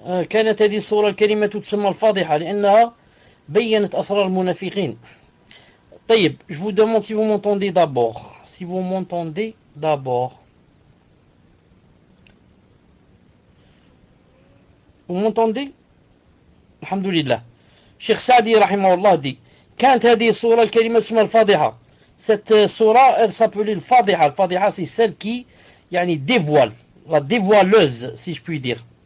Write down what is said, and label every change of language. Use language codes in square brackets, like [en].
[ar] كانت هذه الصورة الكريمة تسمى الفاضحة لأنها بيّنت أسرار المنافقين. [fr] طيب, je vous demande si vous m'entendez d'abord. Si vous m'entendez d'abord. Vous m'entendez? Alhamdulillah. Cheikh Saadi rahimahullah dit [ar] كانت هذه الصورة الكريمة تسمى الفاضحة. [fr] Cette surah, elle s'appelait le Fadiha. Le Fadiha, c'est celle qui dévoile, la dévoileuse, si je puis dire.